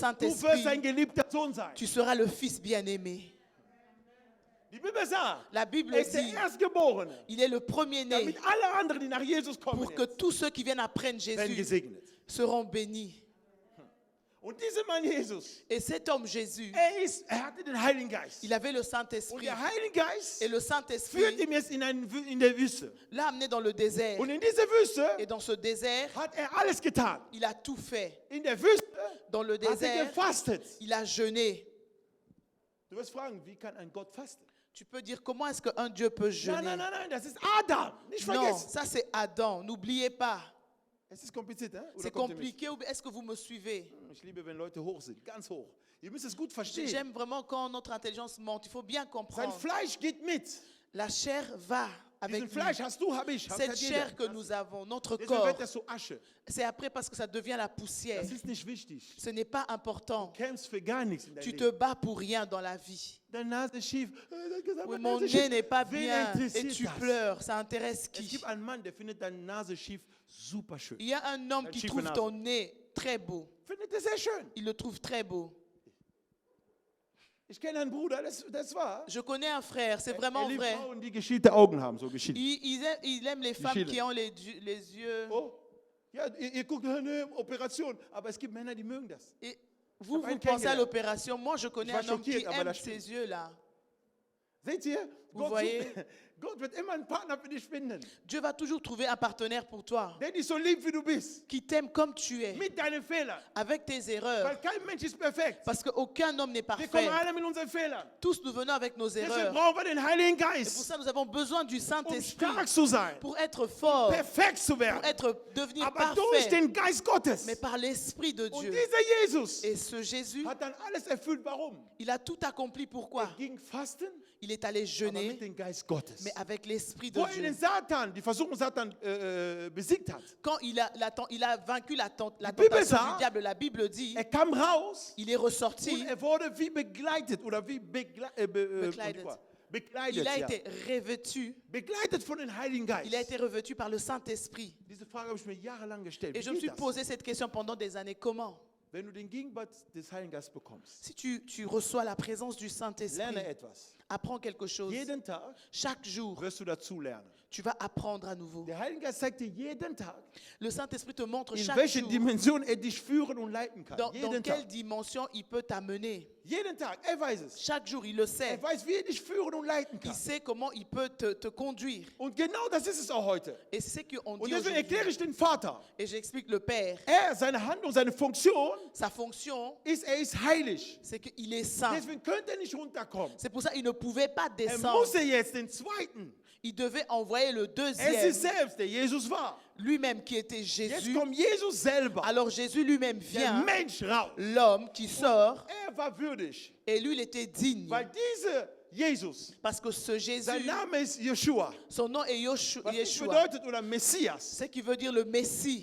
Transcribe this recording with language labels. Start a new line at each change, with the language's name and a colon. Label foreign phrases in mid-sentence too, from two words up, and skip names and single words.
German: du wirst ein
French: Saint-Esprit,
German: geliebter Sohn sein.
French: tu seras le fils bien-aimé.
German: Die Bibel sagt,
French: La Bible
German: er ist der
French: dit,
German: Erstgeborene,
French: il est le premier-né
German: damit alle anderen, die nach Jesus kommen,
French: pour que tous ceux qui viennent après
German: werden
French: Jésus
German: gesegnet.
French: seront bénis.
German: Und dieser Mann Jesus,
French: Et cet homme Jésus,
German: er hatte den Heiligen Geist.
French: il avait le
German: Und
French: Saint-Esprit.
German: der Heilige Geist
French: Et le
German: führt
French: Saint-Esprit
German: ihn jetzt in der Wüste.
French: l'a amené dans le désert.
German: Und in dieser Wüste
French: Et dans ce désert,
German: hat er alles getan.
French: il a tout fait.
German: In der Wüste
French: Dans le
German: hat er
French: désert,
German: gefastet.
French: il a jeûné.
German: Du wirst fragen, wie kann ein Gott fasten?
French: Tu peux dire comment est-ce qu'un Dieu peut
German: Nein,
French: jeûner?
German: nein, nein, nein, das ist Adam. Nicht
French: Non,
German: vergessen.
French: ça c'est Adam. N'oubliez pas.
German: Es ist kompliziert, hein? Oder
French: C'est
German: kommt ihr mit?
French: compliqué. Ou est-ce que vous me suivez?
German: Ich liebe, wenn Leute hoch sind, ganz hoch. Ihr müsst es gut verstehen.
French: J'aime vraiment quand notre intelligence monte. Il faut bien
German: Sein
French: comprendre.
German: Fleisch geht mit.
French: La chair va avec
German: Diesen
French: nous.
German: Fleisch hast du, habe ich.
French: Cette
German: Hat jeder.
French: chair que nous avons, notre
German: Deswegen
French: corps,
German: wird das so Asche.
French: c'est après parce que ça devient la poussière.
German: Das ist nicht wichtig.
French: Ce n'est pas important.
German: Du kämpfst für gar nichts in deinem
French: Tu
German: Leben.
French: te bats pour rien dans la vie.
German: Deine Nase ist schief.
French: Oui, mon nez n'est pas
German: Wen
French: bien et
German: interessiert
French: tu
German: das?
French: pleures. Ça intéresse
German: Es
French: qui?
German: gibt einen Mann, der findet deine Nase schief super schön.
French: Il y a un homme qui
German: schiefe
French: trouve
German: Nase.
French: ton nez très beau.
German: Findet er sehr schön.
French: Il le trouve très beau.
German: Ich kenne einen Bruder, das war.
French: Je connais un frère, c'est vraiment
German: liebt
French: vrai.
German: Frauen, die geschielte Augen haben, so geschielt.
French: Il aime les femmes
German: Geschieden.
French: qui ont les yeux.
German: Oh, ja, ihr guckt eine Operation, aber es gibt Männer, die mögen das.
French: Et vous,
German: Ich hab einen
French: vous pensez à
German: kennengelernt.
French: l'opération. Moi, je connais
German: Ich war
French: un homme qui
German: schockiert, aber
French: aime
German: das stimmt.
French: ces yeux-là.
German: Seht ihr?
French: Vous voyez?
German: Gott wird immer einen Partner für dich finden,
French: Dieu va toujours trouver un partenaire pour toi,
German: der dich so liebt, wie du bist.
French: qui t'aime comme tu es,
German: Mit deinen Fehlern.
French: avec tes erreurs.
German: Weil kein Mensch ist perfekt.
French: Parce qu'aucun homme n'est
German: Wir kommen
French: parfait.
German: alle mit unseren Fehlern.
French: Tous nous venons avec nos
German: Deswegen
French: erreurs.
German: brauchen wir den Heiligen
French: Et pour
German: Geist,
French: ça, nous avons besoin du
German: um
French: Saint-Esprit
German: stark zu sein,
French: pour être fort,
German: perfekt zu
French: pour
German: werden.
French: devenir
German: Aber durch
French: parfait,
German: den Geist Gottes.
French: mais par l'Esprit de
German: Und
French: Dieu.
German: dieser Jesus
French: Et ce Jésus,
German: hat dann alles erfüllt. Warum?
French: il a tout accompli. Pourquoi?
German: Ging fasten,
French: Il est allé
German: aber
French: jeûner,
German: mit dem Geist Gottes.
French: mais avec l'Esprit de
German: Wo er den
French: Dieu.
German: Satan, die Versuchung Satan besiegt hat.
French: Quand il a vaincu la
German: Bible
French: tentation
German: sagt,
French: du diable, la Bible dit,
German: Er kam raus
French: il est ressorti,
German: und er wurde wie begleitet oder wie Bekleidet. bekleidet,
French: il a
German: ja.
French: été revêtu,
German: Begleitet von dem Heiligen Geist.
French: il a été revêtu par le Saint-Esprit.
German: Diese Frage habe ich mir jahrelang gestellt.
French: Et
German: Wie
French: je me
German: geht
French: suis
German: das?
French: posé cette question pendant des années. Comment?
German: Wenn du den Gegenwart des Heiligen Geistes bekommst,
French: Si tu reçois la présence du Saint-Esprit,
German: lerne etwas.
French: apprends quelque chose.
German: Jeden Tag
French: Chaque jour,
German: wirst du dazu lernen.
French: tu vas apprendre à nouveau.
German: Der Heilige Geist zeigt dir jeden Tag,
French: Le Saint-Esprit te montre
German: in
French: chaque
German: welche
French: jour
German: Dimension er dich führen und leiten kann.
French: dans
German: Jeden
French: quelle
German: Tag.
French: dimension il peut t'amener.
German: Jeden Tag. Er weiß es.
French: Chaque jour, il le sait.
German: Er weiß, wie er dich führen und leiten
French: Il
German: kann.
French: sait comment il peut te conduire.
German: Und genau das ist es auch heute.
French: Et c'est ce qu'on
German: Und
French: dit
German: deswegen erkläre
French: aujourd'hui.
German: ich den Vater.
French: Et j'explique le Père.
German: Seine Handlung, seine Funktion
French: Sa fonction,
German: ist, er ist heilig.
French: c'est qu'il est saint.
German: Deswegen könnte er nicht runterkommen.
French: C'est pour ça qu'il ne pouvait pas
German: Er
French: descendre.
German: musste jetzt den zweiten.
French: Il devait envoyer le
German: Es
French: deuxième,
German: ist selbst, der Jesus war.
French: lui-même qui était
German: Jetzt
French: Jésus.
German: kommt Jesus selber,
French: Alors Jésus lui-même
German: der
French: vient,
German: Mensch, raus.
French: l'homme qui sort,
German: Er war würdig,
French: et lui il était digne.
German: weil dieser Jesus,
French: Parce que ce Jésus,
German: sein Name ist Yeshua.
French: son nom est
German: Was nicht
French: Yeshua,
German: bedeutet, oder Messias,
French: ce qui veut dire le Messie,